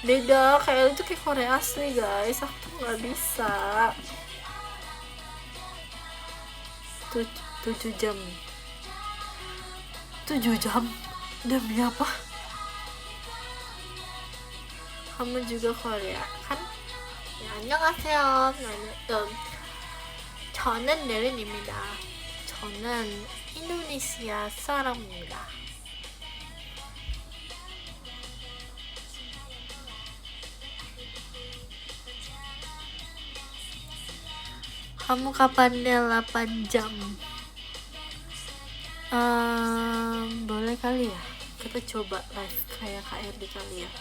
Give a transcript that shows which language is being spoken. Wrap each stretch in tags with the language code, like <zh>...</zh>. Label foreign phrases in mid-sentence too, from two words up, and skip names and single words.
<id>Beda, kayak itu kayak Korea asli guys, aku tuh nggak bisa. 7 jam 7 jam demi apa? Kamu juga Korea kan? Ya,</id> <ko>안녕하세요. 저는 예린입니다. 저는 인도네시아 사람입니다.</ko> <id>Kamu kapan 8 jam? Boleh kali ya, kita coba live kayak KRD kali ya.</id>